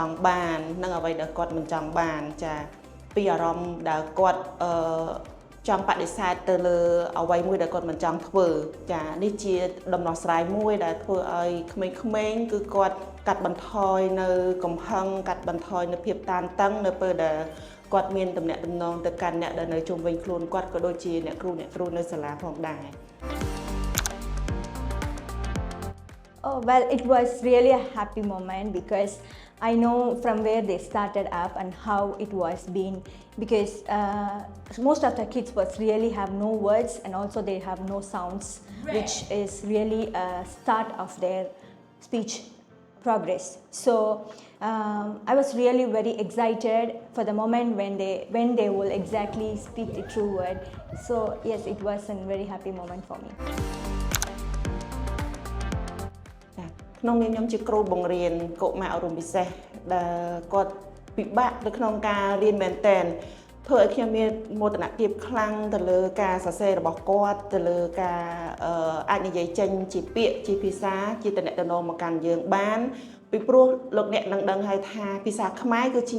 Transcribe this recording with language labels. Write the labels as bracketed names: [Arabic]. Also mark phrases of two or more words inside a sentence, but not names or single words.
[Khmer] ង់បាននិងអ្វីដែលគាត់មិនចង់បានចាពីអារម្មណ៍ដែលគាត់ចង់បដិសេធទៅលើអ្វីមួយដែលគាត់មិនចង់ធ្វើចានេះជាដំណោះស្រាយមួយដែលធ្វើឲ្យក្មេងៗគឺគាត់កាត់បន្ថយនៅកំហឹងកាត់បន្ថយនៅភាពតានតឹងនៅពេលដែលគាត់មានទំនាក់ទំនងទៅកាន់អ្នកដែលនៅជុំវិញខ្លួនគាត់ក៏ដូចជាអ្នកគ្រូនៅសាលាផងដែរ [English] Oh, well, it was really a happy moment because I know from where they started up and how it was been, because most of the kids was really have no words and also they have no sounds, which is really a start of their speech progress. So I was really very excited for the moment when they will exactly speak the true word. So yes, it was a very happy moment for me. [Khmer] ក្នុងនាមខ្ញុំជាគ្រូបង្រៀនកុមារអប់រំពិសេសដែលគាត់ពិបាកនៅក្នុងការរៀនមែនទែនធ្វើឲ្យខ្ញុំមានមោទនភាពខ្លាំងទៅលើការសរសេររបស់គាត់ទៅលើការ អាចនិយាយចេញជាពាក្យជាភាសាជាតំណែងមកកាន់យើងបានពីព្រោះលោកអ្នកនឹងដឹងហើយថាភាសាខ្មែរគឺជា